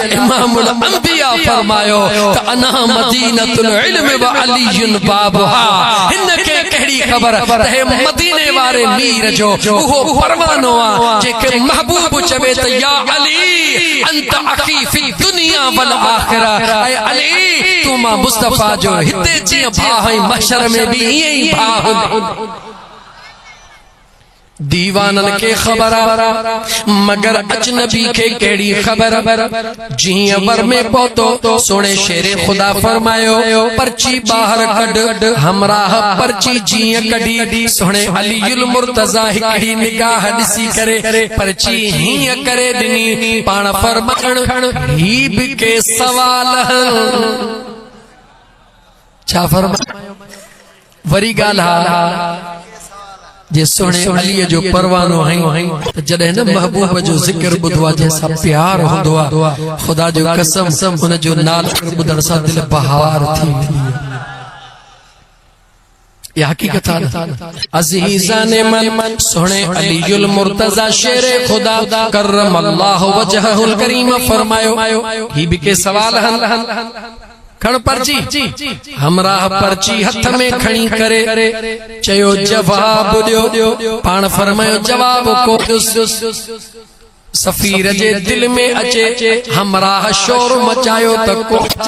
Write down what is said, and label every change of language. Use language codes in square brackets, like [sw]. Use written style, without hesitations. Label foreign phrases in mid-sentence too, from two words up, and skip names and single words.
[sd] इमामुल अंबिया फरमायो त [ar] أنا مدينة العلم وعلي بابها [sd] हिनखे कहिड़ी ख़बर त हे मदीने वारे मीर जो उहो परवानो आहे जेके महबूब चवे त [ar] يا علي أنت أخي في الدنيا والآخرة [sd] ऐ अली तू मां मुस्तफा जो हिते जीअं भाउ ऐं महशर में बि ईअं ई भाउ दीवानन के खबर मगर अजनबी के केड़ी खबर जीअं वर में पहुतो सोने शेरे खुदा फरमायो पर्ची बाहर कढ हमराह पर्ची जीअं कढी सोने अलीउल मुर्तजा हिकड़ी निगाह ॾिसी करे पर्ची हीअं करे ॾिनी पाण फरमाइण ही बि के सवाल छा फरमायो वरी ॻाल्हि जे सोने अलीअ जो परवानो है त जॾहिं न महबूब जो ज़िक्र ॿुधो आहे जंहिंसां प्यार हूंदो आहे ख़ुदा जो कसम हुन जो नालो ॿुधण सां दिलि बहार थी वेंदी आहे [ur] یہ حقیقت ہے [fa] عزیزان من [sd] सोने अलीउल मुर्तजा शेर खुदा [ar] كرم الله وجهه الكريم [sd] फरमायो ही भी के सवाल हल खण पर्ची हमराह पर्ची हथ में खणी करे चयो जवाब ॾियो पाण फरमायो जवाब को सफ़ीर जे दिल में अचे हमराह शोर मचायो त को